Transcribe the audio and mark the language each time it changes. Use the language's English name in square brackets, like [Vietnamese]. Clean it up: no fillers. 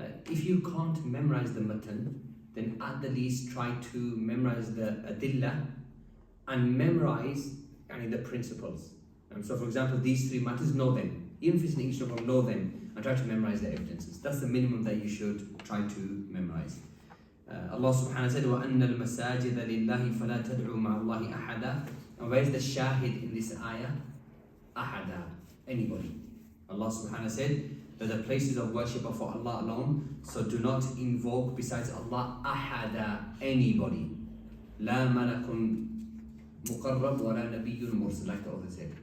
[English] If you can't memorize the matan, then at the least try to memorize the adillah and memorize the principles. So for example, these 3 matters, know them. Even if it's an English program, know them and try to memorize the evidences. That's the minimum that you should try to memorize. Allah subhanahu said, [Arabic] وَأَنَّ الْمَسَاجِدَ لِلَّهِ فَلَا تَدْعُوا مَعَ اللَّهِ أَحَدًا. [English] And where is the shahid in this ayah? Ahada, anybody. Allah subhanahu said that the places of worship are for Allah alone, so do not invoke besides Allah ahada, anybody. [Arabic] La malakun muqarrab wa la nabiyyun mursal, [English] like the author said.